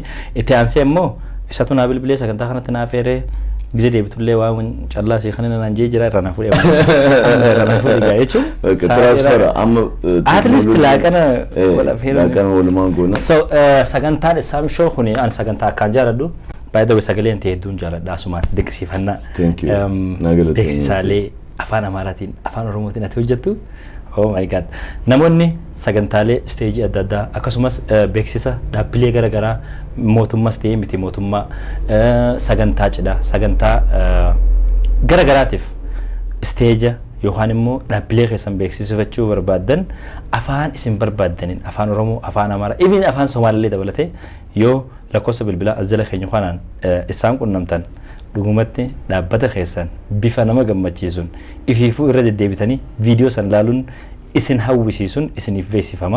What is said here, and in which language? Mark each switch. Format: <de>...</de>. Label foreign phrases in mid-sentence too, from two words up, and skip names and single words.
<om>Itti aansee immoo isatu naa bilbilee sagantaa kanatti naaf eeree Gize deebitullee waan callaa si kanina naan jee jira irraa na fuudhee gaa jechuun. Transfera amma</om> <en>at least</en> <om>laaqana walumaan goona. So sagantaan Isaam Show kuni an sagantaa akkaan jaaladhu.</om> <en>By the way</en> <om>sagaleen ta'e hedduun jaaladha asumaan deeksifannaa.</om> <en>Thank you.</en> <om>Beeksisaalee afaan Amaaraatiin afaan Oromootiin ati hojjettu.</om> <en>Oh my god.</en> <om>Namoonni sagantaalee stage adda addaa akkasumas beeksisa dhaabbilee garaagaraa mootummaas ta'ee miti mootummaa sagantaa cidhaa sagantaa garaagaraatiif stage yookaan immoo dhaabbilee keessan beeksisifachuu barbaadan afaan isin barbaadaniin afaan Oromoo afaan Amaaraa even afaan Somaalillee dabalatee yoo lakkoofsa bilbilaa azjala keenya kanaan isaan qunnamtan dhugumatti dhaabbata keessan bifa nama gammachiisuun ifiifuu irra deddeebitanii viidiyoo san laaluun isin hawwisiisuun isiniif beeksifama.</om>